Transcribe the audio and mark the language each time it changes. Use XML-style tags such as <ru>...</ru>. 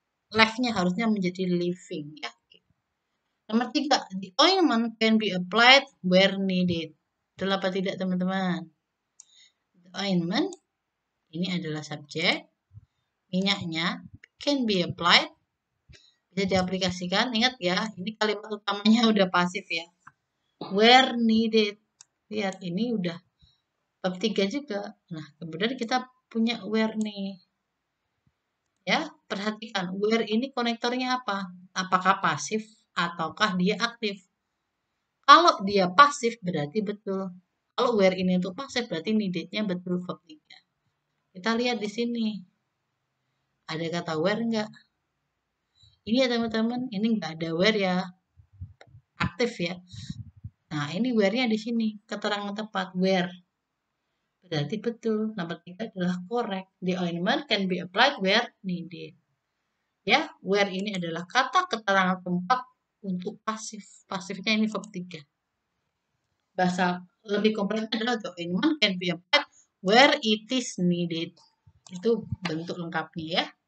<id>Left-nya harusnya menjadi living ya. Nomor 3,</id> <en>the ointment can be applied where needed.</en> <id>Betul apa tidak teman-teman? The ointment ini adalah subjek, minyaknya can be applied, bisa diaplikasikan. Ingat ya, ini kalimat utamanya udah pasif ya. Where needed. Lihat, ini udah bab 3 juga. Nah, kemudian kita punya where nih. Ya, perhatikan. Where ini konektornya apa? Apakah pasif ataukah dia aktif? Kalau dia pasif berarti betul. Kalau where ini untuk pasif berarti needed-nya betul verb 3. Kita lihat di sini. Ada kata where enggak? Ini ya teman-teman, ini enggak ada where ya. Aktif ya. Nah, ini where-nya di sini. Keterangan tepat where. Berarti betul. Nomor 3 adalah correct.</id> <en>The ointment can be applied where needed.</en> <id>Ya, where ini adalah kata keterangan tempat untuk pasif. Pasifnya ini verb 3. Bahasa lebih kompleks adalah</id> <en>the ointment can be applied where it is needed.</en> <id>Itu bentuk lengkapnya ya.</id>